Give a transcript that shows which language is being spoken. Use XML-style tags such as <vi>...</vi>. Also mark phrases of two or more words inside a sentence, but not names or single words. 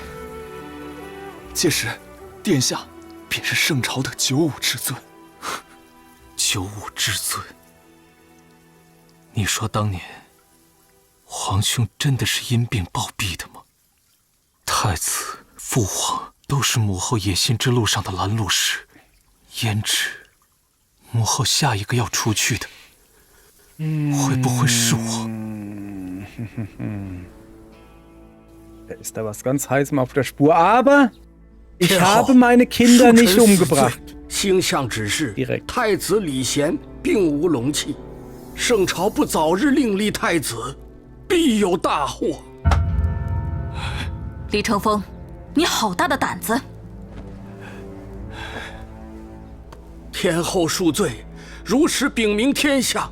<zh>届时，殿下便是圣朝的95之尊。95之尊，你说当年皇兄真的是因病暴毙的吗？太子、父皇都是母后野心之路上的拦路石，胭脂，母后下一个要除去的。会不会是我？</zh> <de>Da ist da was ganz Heißem auf der Spur. Aber ich habe meine Kinder nicht umgebracht.</de> <zh>星象指示</zh> <de>Direkt.</de> <zh>太子李贤并无龙气，圣朝不早日另立太子，必有大祸。李承风，你好大的胆子！天后恕罪，如实禀明天下。</zh>